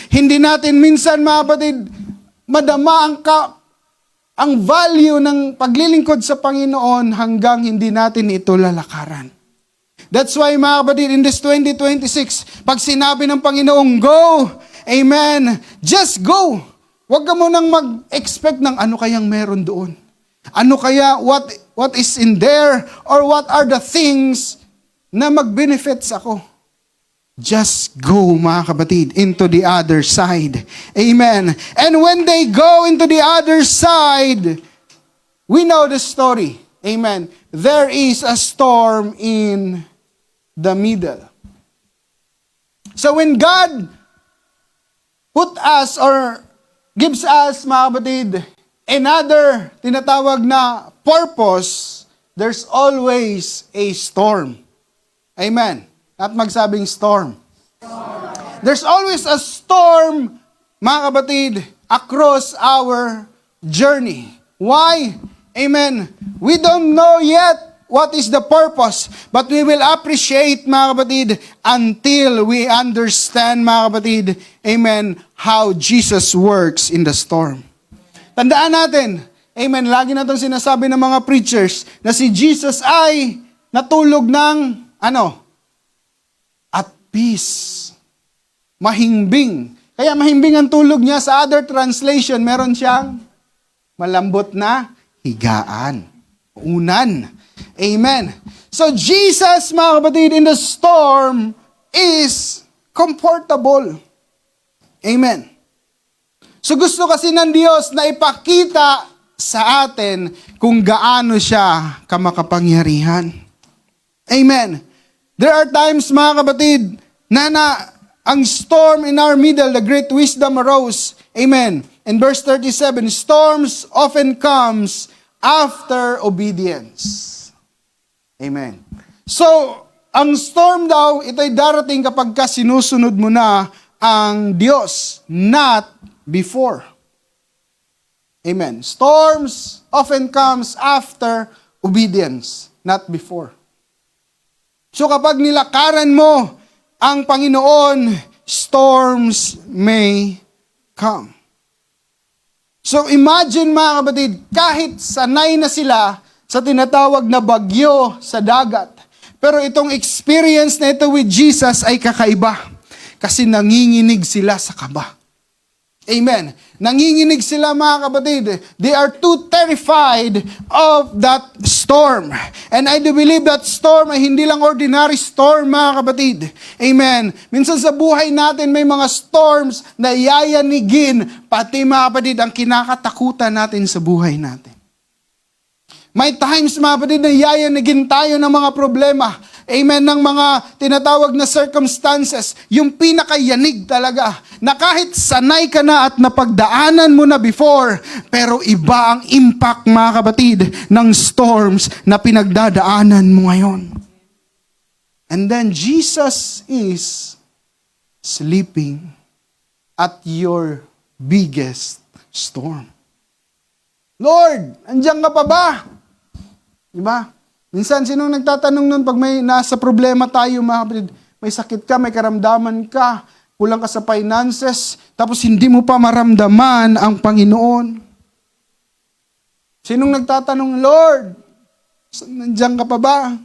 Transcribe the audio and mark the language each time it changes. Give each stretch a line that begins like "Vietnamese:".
Filipino: Hindi natin minsan, mga kapatid, madama ang value ng paglilingkod sa Panginoon hanggang hindi natin ito lalakaran.
English: That's why, mga kapatid, in this 2026,
Filipino: pag sinabi ng Panginoong
English: go, amen, just go.
Filipino: Huwag ka munang mag-expect ng ano kayang meron doon. Ano kaya,
English: what is in there, or what are the things
Filipino: na mag-benefits ako.
English: Just go, mga kapatid, into the other side. Amen. And when they go into the other side, we know the story. Amen. There is a storm in the middle. So when God put us or gives us, mga kapatid, another
Filipino: tinatawag na
English: purpose, there's always a storm. Amen.
Filipino: At magsabing storm.
English: There's always a storm, mga kapatid, across our journey. Why? Amen. We don't know yet what is the purpose, but we will appreciate, mga kapatid, until we understand, mga kapatid, amen, how Jesus works in the storm.
Filipino: Tandaan natin, amen, lagi na itong sinasabi ng mga preachers, na si Jesus ay natulog ng,
English: at peace.
Filipino: Mahimbing. Kaya mahimbing ang tulog niya. Sa
English: other translation,
Filipino: meron siyang malambot na higaan. Unan.
English: Amen. So Jesus, mga kapatid, in the storm, is comfortable. Amen.
Filipino: So gusto kasi ng Diyos na ipakita sa atin kung gaano siya kamakapangyarihan.
English: Amen. There are times, mga kapatid,
Filipino: na ang
English: storm in our middle, the great wisdom arose. Amen. In verse 37, storms often comes after obedience. Amen.
Filipino: So, ang storm daw, ito'y darating kapag ka sinusunod mo na ang Diyos,
English: not before. Amen. Storms often comes after obedience, not before.
Filipino: So kapag nilakaran mo ang Panginoon, storms may come. So imagine, mga kapatid, kahit sanay na sila sa tinatawag na bagyo sa dagat, pero itong experience na ito
English: with Jesus
Filipino: ay kakaiba kasi nanginginig sila sa kaba. Amen. Nanginginig sila, mga kapatid.
English: They are too terrified of that storm. And I do believe that storm
Filipino: ay hindi lang ordinary storm,
English: mga kapatid. Amen.
Filipino: Minsan sa buhay natin may mga storms na yayanigin, pati, mga kapatid, ang kinakatakutan natin sa buhay natin. May times, mga kapatid, na yayanigin tayo ng mga problema. Amen, ng mga tinatawag na circumstances, yung pinakayanig talaga, na kahit sanay ka na at napagdaanan mo na before, pero iba ang impact, mga kapatid, ng storms na pinagdadaanan mo ngayon.
English: And then Jesus is sleeping at your biggest storm.
Filipino: Lord, andiyan ka pa ba? Diba? Minsan, sinong nagtatanong nun pag may nasa problema tayo, mga kapatid, may sakit ka, may karamdaman ka, kulang ka sa finances, tapos hindi mo pa maramdaman ang Panginoon. Sinong nagtatanong, Lord, nandiyan ka pa ba?